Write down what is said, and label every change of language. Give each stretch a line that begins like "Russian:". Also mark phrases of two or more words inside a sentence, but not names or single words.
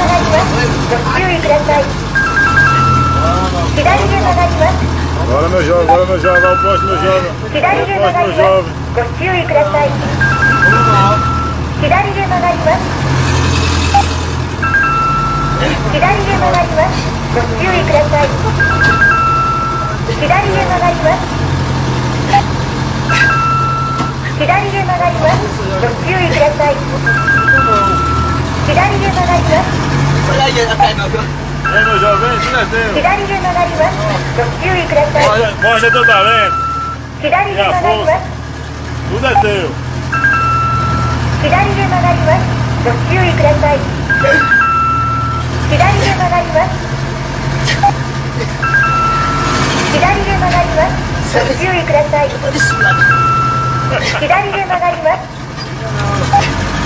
Japanese: ます。ご注意ください。左へ曲がります。
Portuguese: Bora meu jovem, bora meu jovem, vai o próximo meu jovem.
Japanese: 左へ曲がります。ご注意ください。左へ曲がります。左へ曲がります。ご注意ください。左へ曲がります。左へ曲がります。ご注意ください。左へ曲がります。
Portuguese: Vem meu jovem, vem, tudo é teu.
Japanese: 左へ曲がります。ご注意ください。
Portuguese: Mostra teu talento,
Japanese: 左へ曲がります。
Portuguese: tudo é teu.
Japanese: 左へ曲がります。ご注意ください。左へ曲がります。左へ曲がります。ご注意ください。左へ曲がります。